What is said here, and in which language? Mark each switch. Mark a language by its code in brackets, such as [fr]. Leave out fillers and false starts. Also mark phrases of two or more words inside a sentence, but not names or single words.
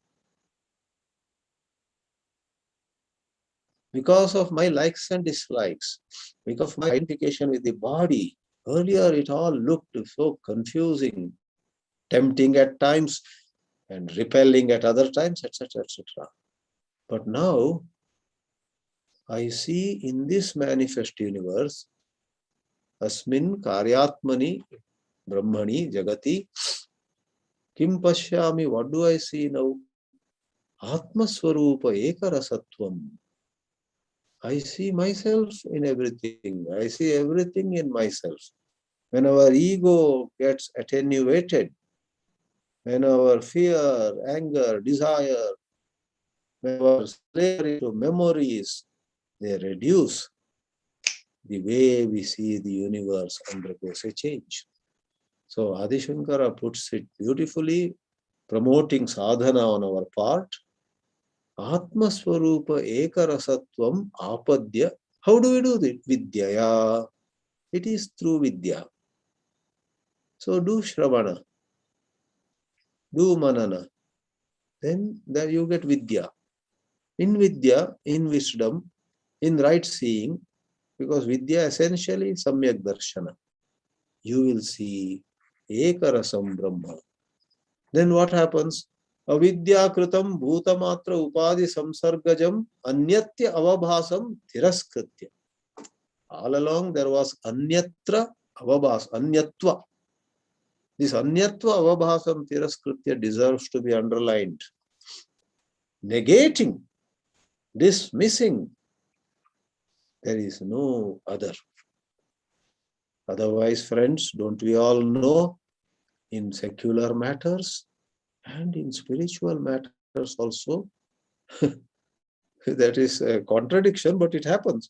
[en] Because of my likes and dislikes, because of my identification with the body, earlier it all looked so confusing, tempting at times, and repelling at other times, etc., etc. But now, I see in this manifest universe, [sa] अस्मिन् कार्यात्मनि ब्रह्मणि जगति किं पश्यामि, [en] what do I see now? [sa] आत्मस्वरूप एकरसत्वम्. [en] I see myself in everything. I see everything in myself. When our ego gets attenuated, when our fear, anger, desire, when our slavery to memories, they reduce, the way we see the universe undergoes a change. So Adi Shankara puts it beautifully, promoting sadhana on our part. [sa] आत्मस्वरूप एकरसत्वम् आपाद्य. [en] How do we do it? Vidyaya. It is through Vidya. So do Shravana, do Manana. Then there you get Vidya. In Vidya, in wisdom, in right seeing, because Vidya essentially [sa] सम्यक् दर्शन. [en] You will see [sa] एकरसम् ब्रह्म. [en] Then what happens? [sa] अविद्या कृतम् भूतमात्र उपाधि संसर्गजम् अन्यत्व अवभासम् तिरस्कृत्य. [en] All along there was [sa] अन्यत्र अवभास, [en] anyatva. This [sa] अन्यत्व अवभासम् तिरस्कृत्य [en] deserves to be underlined. Negating, dismissing, there is no other. Otherwise, friends, don't we all know, in secular matters and in spiritual matters also, that is a contradiction, but it happens.